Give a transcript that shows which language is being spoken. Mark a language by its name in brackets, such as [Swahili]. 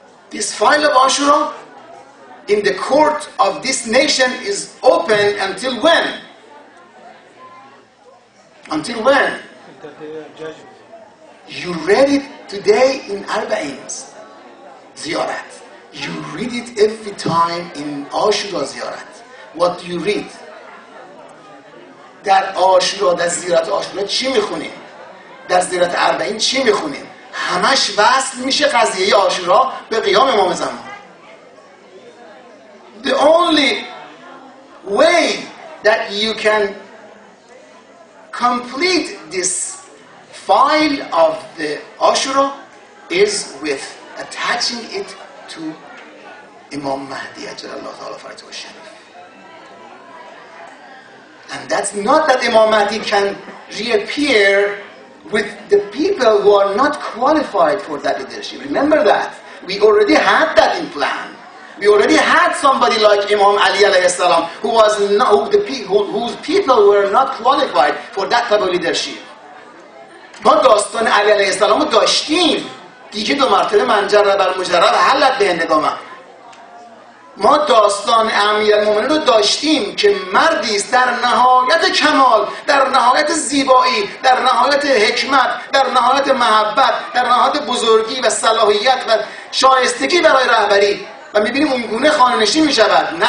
[English] This file of Ashura in the court of this nation is open until when? Until when? You read it today in Arbaeen's ziyarat. You read it every time in Ashura ziyarat. What do you read? [Persian] در آشورا، در زیارت آشورا چی میخونیم؟ در زیارت اربعین چی میخونیم؟ همش وصل میشه قضیه آشورا به قیام امام زمان. [English] The only way that you can complete this file of the Ashura is with attaching it to Imam Mahdi Ajalallah Ta'ala Farajah Sharif. And that's not that Imam Mahdi can reappear with the people who are not qualified for that leadership. Remember that. We already had that in plan. We already had somebody like Imam Ali alayhi salam whose people were not qualified for that type of leadership. [Persian] ما داستان علی علیه السلام رو داشتیم. دیگه 2 مرتبه منجر بر مجرب حلت به هندگامه. ما داستان امیرالمومنین رو داشتیم که مردی است در نهایت کمال، در نهایت زیبایی، در نهایت حکمت، در نهایت محبت، در نهایت بزرگی و صلاحیت و شایستگی برای رهبری، و میبینیم اون گونه خانه‌نشین میشود.